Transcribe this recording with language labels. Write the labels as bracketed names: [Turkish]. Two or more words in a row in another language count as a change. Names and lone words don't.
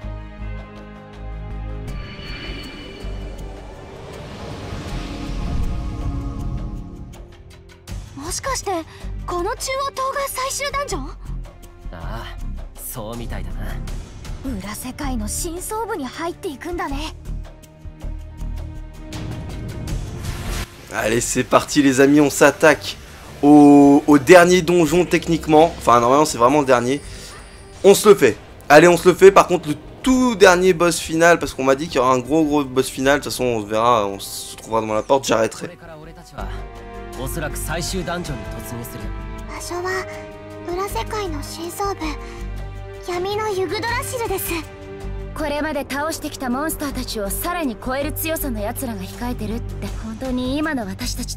[Japanese] もしかしてこの中央塔が最終ダンジョン？ああ、そうみたいだな。裏世界の深層部に入っていくんだね。 [French] Allez, c'est parti les amis, on s'attaque au dernier donjon techniquement. Enfin, normalement, c'est vraiment le dernier. On se le fait. Allez, on se le fait. Par contre, le tout dernier boss final, parce qu'on m'a dit qu'il y aura un gros boss final. De toute façon, on verra, on se trouvera devant la porte, j'arrêterai. [Japanese] おそらく最終ダンジョンに突入する。場所は裏世界の深層部、闇のユグドラシルです。これまで倒してきたモンスターたちをさらに超える強さのやつらが控えてるって本当に今の私たちで攻略。